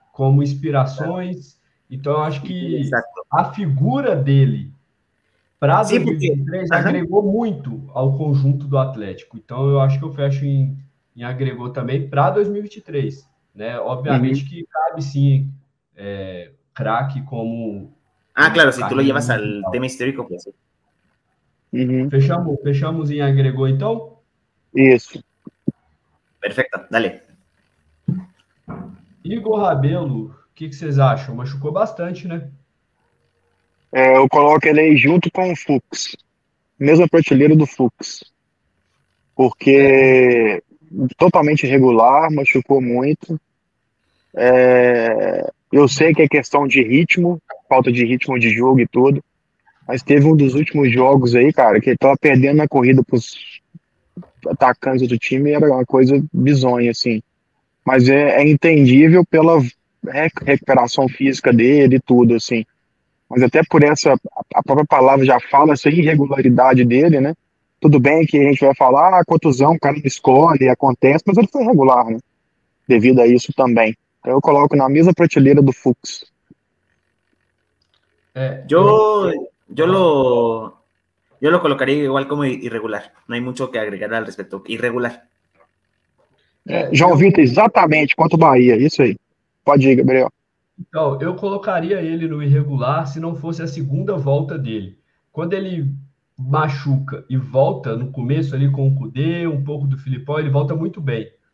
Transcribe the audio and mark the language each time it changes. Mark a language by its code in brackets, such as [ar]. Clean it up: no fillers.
[pt] Como inspirações. Então, eu acho que a figura dele para 2023 agregou muito ao conjunto do Atlético. Então, eu acho que eu fecho em agregou também para 2023. Né? Obviamente que cabe sim craque como... [es] claro, si tú lo llevas al tema histórico, pues sí. [pt] Fechamos em agregou, então? Isso. Perfeito, dale. Igor Rabelo, o que vocês acham? Machucou bastante, né? Eu coloco ele aí junto com o Fux. Mesma prateleira do Fux. Porque totalmente irregular, machucou muito. Eu sei que é questão de ritmo, falta de ritmo de jogo e tudo, mas teve um dos últimos jogos aí, cara, que ele tava perdendo na corrida pros atacantes do time, era uma coisa bizonha, assim. Mas é entendível pela recuperação física dele e tudo, assim. Mas até por a própria palavra já fala essa irregularidade dele, né? Tudo bem que a gente vai falar, contusão, o cara não escolhe, acontece, mas ele foi regular, né? Devido a isso também. Então eu coloco na mesma prateleira do Fuchs. [es] Yo, yo lo colocaría igual como irregular. No hay mucho que agregar al respecto. Irregular. [pt] João Vitor, exatamente, contra o Bahia, isso aí. Pode ir, Gabriel. Então, eu colocaria ele no irregular se não fosse a segunda volta dele. Quando ele machuca e volta no começo ali com o Kudê, um pouco do Filipão, ele volta muito bem.